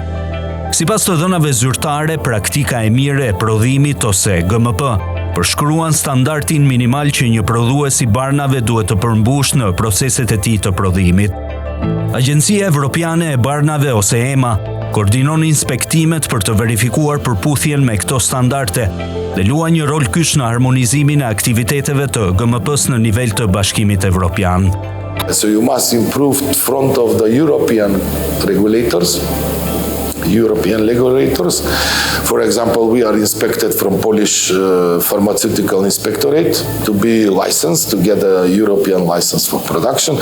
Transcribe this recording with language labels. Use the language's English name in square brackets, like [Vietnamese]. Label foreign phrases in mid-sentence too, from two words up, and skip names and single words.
[Albanian] Sipas të dhënave zyrtare, praktika e mire e prodhimit ose GMP përshkruan standardin minimal që një prodhues i barnave duhet të përmbush në proceset e tij të prodhimit. Agjencia Evropiane e Barnave ose EMA koordinon inspektimet për të verifikuar përputhjen me këto standarde dhe luan një rol kyç në harmonizimin e aktiviteteve të GMP-s në nivel të Bashkimit Evropian. [English] So you must improve front of the European regulators. For example, we are inspected from Polish Pharmaceutical Inspectorate to be licensed, to get a European license for production.